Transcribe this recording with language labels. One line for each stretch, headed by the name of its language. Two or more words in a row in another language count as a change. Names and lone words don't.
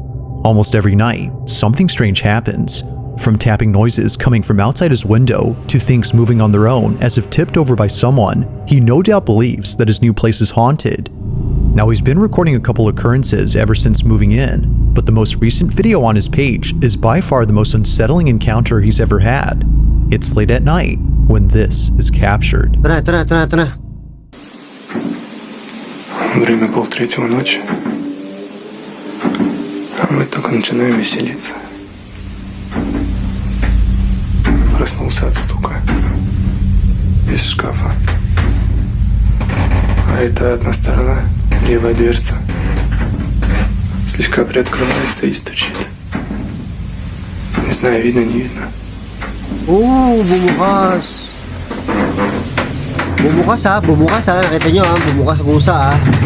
English: Almost every night, something strange happens. From tapping noises coming from outside his window to things moving on their own as if tipped over by someone, he no doubt believes that his new place is haunted. Now, he's been recording a couple occurrences ever since moving in, but the most recent video on his page is by far the most unsettling encounter he's ever had. It's late at night when this is captured.
Filipino: Tara.
Russian: Время 2:30 ночи, а мы только начинаем веселиться. Проснулся от стука из шкафа. А это одна сторона, левая дверца, слегка приоткрывается и стучит. Не знаю, видно, не видно.
Filipino: Bumukas. Bumukas ha. Nakita nyo ha, bumukas ang kusa ha.